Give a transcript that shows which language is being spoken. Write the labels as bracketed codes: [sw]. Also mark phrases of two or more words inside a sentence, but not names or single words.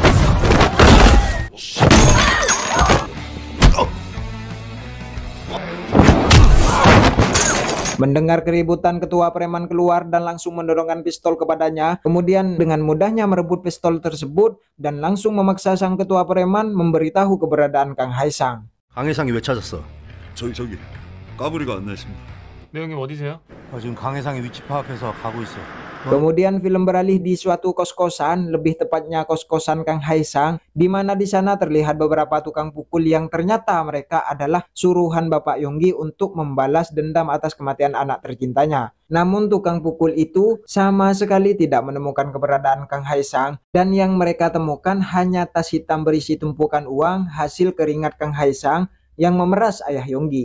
[id] Mendengar keributan, ketua preman keluar dan langsung mendorongkan pistol kepadanya. Kemudian dengan mudahnya merebut pistol tersebut dan langsung memaksa sang ketua preman memberitahu keberadaan Kang Hae-sang. [ko] 강해상이 왜 찾았어? 저기 까불이가 안 나있습니다. 네, 형님 어디세요? 지금 강해상의 위치 파악해서 가고 있어. [id] Kemudian film beralih di suatu kos-kosan, lebih tepatnya kos-kosan Kang Hae-sang, di mana di sana terlihat beberapa tukang pukul yang ternyata mereka adalah suruhan Bapak Yonggi untuk membalas dendam atas kematian anak tercintanya. Namun tukang pukul itu sama sekali tidak menemukan keberadaan Kang Hae-sang, dan yang mereka temukan hanya tas hitam berisi tumpukan uang hasil keringat Kang Hae-sang yang memeras ayah Yonggi.